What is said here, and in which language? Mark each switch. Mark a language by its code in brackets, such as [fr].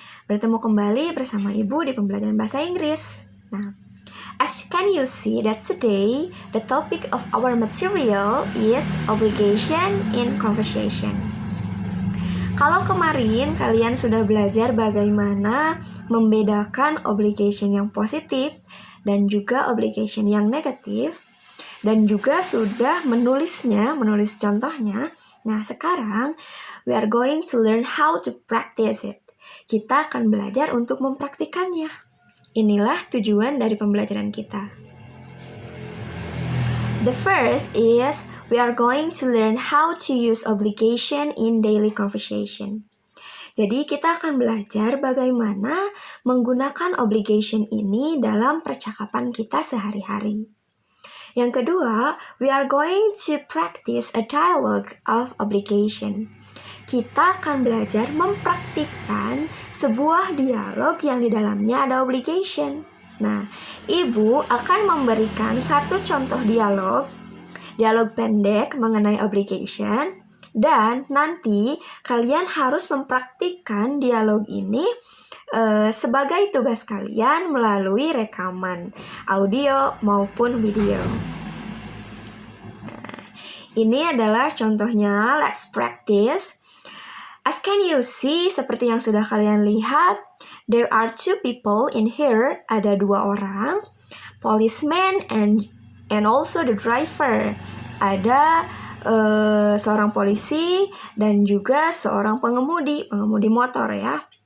[id] Bertemu kembali bersama Ibu di pembelajaran bahasa Inggris. [en] Nah, as can you see that today the topic of our material is obligation in conversation. [id] Kalau kemarin kalian sudah belajar bagaimana membedakan obligation yang positif dan juga obligation yang negatif, dan juga sudah menulis contohnya. Nah, sekarang [en] we are going to learn how to practice it. [id] Kita akan belajar untuk mempraktikannya. Inilah tujuan dari pembelajaran kita. [en] The first is we are going to learn how to use obligation in daily conversation. [id] Jadi kita akan belajar bagaimana menggunakan obligation ini dalam percakapan kita sehari-hari. Yang kedua, [en] we are going to practice a dialogue of obligation. [id] Kita akan belajar mempraktikkan sebuah dialog yang di dalamnya ada obligation. Nah, Ibu akan memberikan satu contoh dialog pendek mengenai obligation, dan nanti kalian harus mempraktikkan dialog ini sebagai tugas kalian melalui rekaman audio maupun video. Nah, ini adalah contohnya. [en] Let's practice. As can you see, [id] seperti yang sudah kalian lihat, [en] there are two people in here. [id] Ada dua orang, [en] policeman and also the driver. [id] Ada seorang polisi dan juga seorang pengemudi motor ya.